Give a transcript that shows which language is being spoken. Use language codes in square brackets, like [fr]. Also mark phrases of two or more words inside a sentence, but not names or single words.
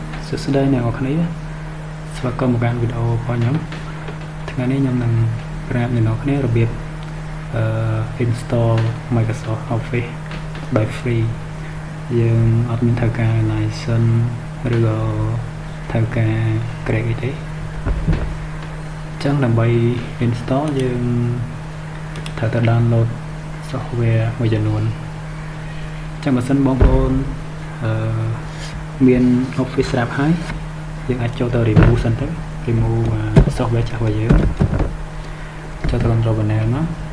[km] ស្ដីអ្នកនរគ្នាស្វាគមន៍មកកាន់វីដេអូរបស់ខ្ញុំថ្ងៃនេះខ្ញុំនឹងប្រាប់អ្នកនរគ្នារបៀប [en] install Microsoft Office by free [km] យើងអត់មានត្រូវការ license ឬក៏ ត្រូវការ credit ទេអញ្ចឹងដើម្បី install យើងត្រូវទៅ [en] download software [km] មួយចំនួនអញ្ចឹងបើសិនបងប្អូនមាន Office ស្រាប់ហើយយើងអាចចូលទៅ remove សិនទៅ [en] remove software [km] ចាស់របស់យើងចូលទៅ [en] control panel [km] មក